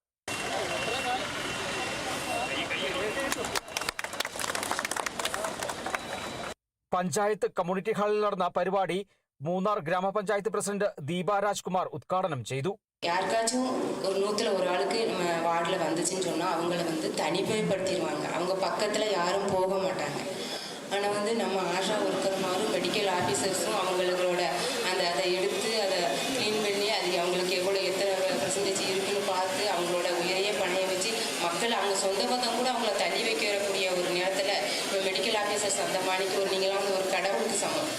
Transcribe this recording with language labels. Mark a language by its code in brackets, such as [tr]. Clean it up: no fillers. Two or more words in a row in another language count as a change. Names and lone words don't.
[ml] പഞ്ചായത്ത് കമ്മ്യൂണിറ്റി ഹാളിൽ നടന്ന പരിപാടി മൂന്നാർ ഗ്രാമപഞ്ചായത്ത് പ്രസിഡന്റ് ദീപരാജ് കുമാർ ഉദ്ഘാടനം ചെയ്തു. [ta] யாருக்காச்சும் ஒரு 100ல் ஒரு ஆளுக்கு நம்ம வார்டில் வந்துச்சுன்னு சொன்னால் அவங்கள தனிமைப்படுத்திடுவாங்க. அவங்க பக்கத்தில் யாரும் போக மாட்டாங்க. ஆனால் நம்ம ஆஷா ஒர்க்கர்மாரும் மெடிக்கல் ஆஃபீஸர்ஸும் அவங்களோட அதை எடுத்து அதை க்ளீன் பண்ணி அது அவங்களுக்கு எத்தனை பெர்சன்டேஜ் இருக்குன்னு பார்த்து அவங்களோட உயிரையே பணைய வச்சு மக்கள் அவங்க சொந்த பக்கம் கூட அவங்கள தள்ளி வைக்கக்கூடிய ஒரு நேரத்தில் இப்போ [en] medical officers [ta] அந்த மாணிக்கு நீங்களாம் ஒரு கடவுளுக்கு சமம்.